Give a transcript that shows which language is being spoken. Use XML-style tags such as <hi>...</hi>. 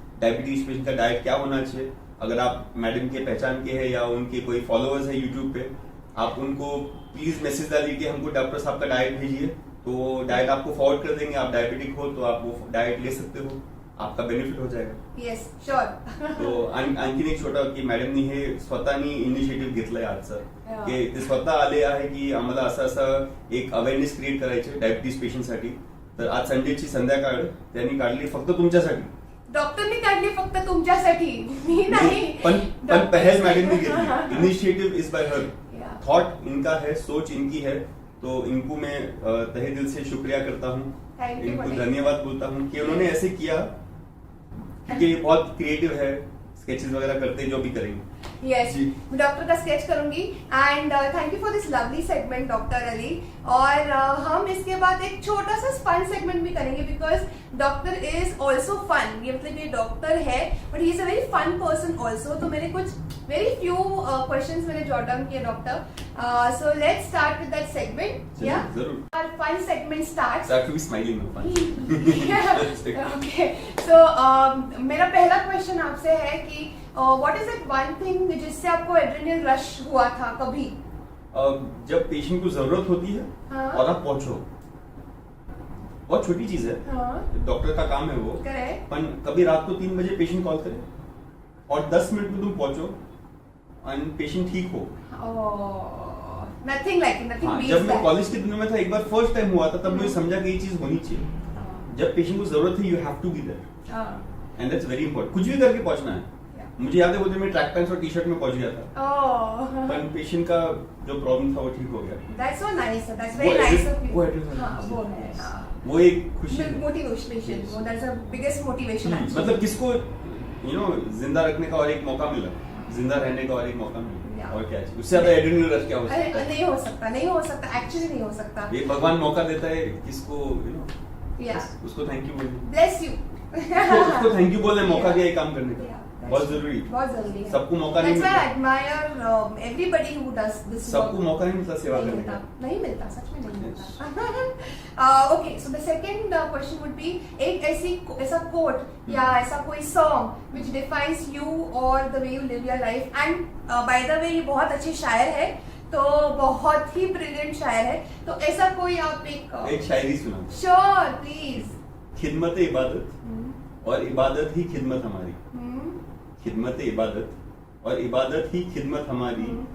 <hi>Diabetes patient का diet क्या होना चाहिए, अगर आप मैडम के पहचान के हैं या उनके कोई फॉलोअर्स है यूट्यूब पे, आप उनको प्लीज मैसेज डालिए कि हमको डॉक्टर साहब का डाइट भेजिए, तो डाइट आपको फॉरवर्ड कर देंगे. आप डायबिटिक हो तो आप वो डाइट ले सकते हो, आपका बेनिफिट हो जाएगा.</hi> <en>Yes sure.</en> <mr>तो आणखीन एक छोटा की मॅडमनी हे स्वतःनी इनिशिएटिव्ह घेतलाय आजचा, की ते स्वतः आले आहे की आम्हाला असं एक अवेअरनेस क्रिएट करायचे डायबिटीज पेशंटसाठी. तर आज संडेची संध्याकाळ त्यांनी काढली फक्त तुमच्यासाठी. डॉक्टरनी काढली फक्त तुमच्यासाठी, मी नाही. पण पहल मॅडमनी घेतली.</mr> <en>initiative is by her,</en> <hi>thought इनका है, सोच इनकी है. तो इनको मैं तहे दिल से शुक्रिया करता हूँ, इनको धन्यवाद बोलता हूँ कि उन्होंने ऐसे किया, क्योंकि बहुत क्रिएटिव है, स्केचेस वगैरह करते हैं जो भी करेंगे. यस, मैं डॉक्टर का स्केच करूंगी.</hi> <en>And thank you for this lovely segment doctor Ali.</en> <hi>और हम इसके बाद एक छोटा सा फन सेगमेंट भी करेंगे, because doctor is also fun. ये मतलब ये डॉक्टर है</hi> <en>But he is a very fun person also.</en> <hi>तो मेरे कुछ वेरी फ्यू क्वेश्चंस मैंने जॉट डाउन किए doctor.</hi> <en>So let's start with that segment. Yeah.</en> <hi>जरूर.</hi> <en>Our fun segment starts. So I have to be smiling now. Fun. Okay.</en> <hi>So मेरा पहला question आपसे है कि</hi> <en>what is that one thing</en> <hi>जिससे आपको एड्रेनल रश हुआ था कभी? जब पेशेंट को जरूरत होती है हाँ. और आप पहुंचो, बहुत छोटी चीज है. हाँ. डॉक्टर का काम है वो. करेक्ट. पर कभी रात को 3 बजे पेशेंट कॉल करे और 10 मिनट में तुम पहुंचो और पेशेंट ठीक हो.</hi> <en>Nothing like it, nothing beats</en> <hi>जब मैं</hi> <en>that.</en> <hi>कॉलेज के दिनों में था, एक बार फर्स्ट टाइम हुआ था, तब मुझे समझा कि ये चीज होनी चाहिए. जब पेशेंट को जरूरत है,</hi> <en>You have to be there, and that's very important.</en> <hi>कुछ भी करके पहुंचना है. मुझे याद है वो दिन मैं ट्रैक पैंट्स और टी शर्ट में पहुंच गया था. पर पेशेंट का जो प्रॉब्लम था वो ठीक हो गया.</hi> <en>That's so nice, that's very nice of you.</en> <hi>वो एड्रेस हाँ, वो है. वो एक खुशी है.</hi> <en>Motivation, that's the biggest motivation actually.</en> <hi>मतलब किसको जिंदा रखने का और एक मौका मिला, जिंदा रहने का और एक मौका मिला, और क्या चाहिए उससे ज्यादा एड्रेनल रश क्या हो सकता है? नहीं हो सकता, एक्चुअली नहीं हो सकता. ये भगवान मौका देता है किसको, उसको थैंक यू बोलना. Bless you. उसको थैंक यू बोलना, मौका दिया काम करने का. बहुत जरूरी है. सबको मौका नहीं मिलता.</hi> <en>That's why I admire everybody who does this.</en> <hi>सबको मौका नहीं मिलता सेवा करने का. नहीं मिलता, सच में नहीं मिलता.</hi> <en>Okay, so the second question would be</en> <hi>एक ऐसा</hi> <en>quote</en> <hi>या ऐसा कोई</hi> <en>song which defines you or the way you live your life. And by the way,</en> <hi>ये बहुत अच्छे शायर है, तो बहुत ही ब्रिलियंट शायर है. तो ऐसा कोई आप एक शायरी सुना.</hi> <en>Sure, please.</en> <hi>खिदमत इबादत और इबादत ही खिदमत हमारी. खिदमत इबादत और इबादत ही खिदमत हमारी.</hi>